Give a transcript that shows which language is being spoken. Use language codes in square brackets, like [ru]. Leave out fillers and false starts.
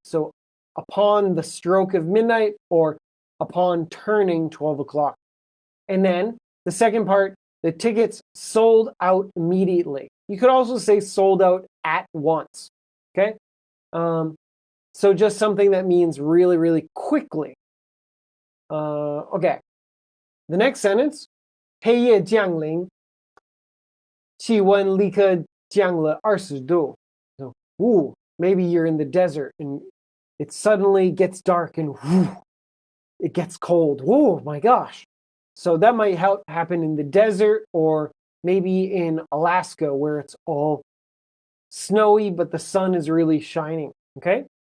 [en] So upon the stroke of midnight or upon turning 12 o'clock. And then the second part, the tickets sold out immediately. You could also say sold out at once. Okay? So just something that means really, really quickly. Okay. The next sentence, [zh] 黑夜降临，气温立刻降了20度. [en] So, maybe you're in the desert and it suddenly gets dark and it gets cold. Oh my gosh. So that might happen in the desert or maybe in Alaska where it's all snowy, but the sun is really shining. Okay?